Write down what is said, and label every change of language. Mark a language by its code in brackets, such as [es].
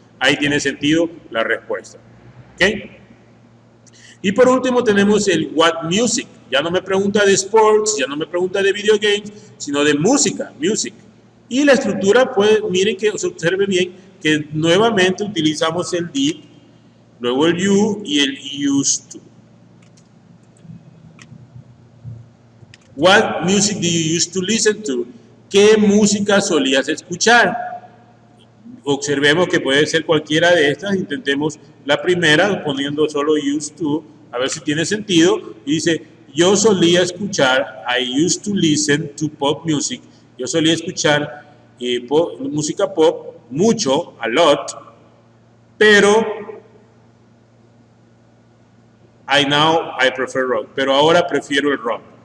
[es] Ahí tiene sentido la respuesta. ¿Ok? Y por último tenemos el what music. Ya no me pregunta de sports, ya no me pregunta de video games, sino de música, music. Y la estructura, pues, miren que se observe bien que nuevamente utilizamos el did, luego el you y el used to. [en] What music do you used to listen to? [es] ¿Qué música solías escuchar? Observemos que puede ser cualquiera de estas. Intentemos la primera poniendo solo used to, a ver si tiene sentido. Y dice, yo solía escuchar, [en] I used to listen to pop music [es] Yo solía escuchar música pop mucho, [en] a lot, [es] pero [en] I prefer rock, [es] pero ahora prefiero el rock.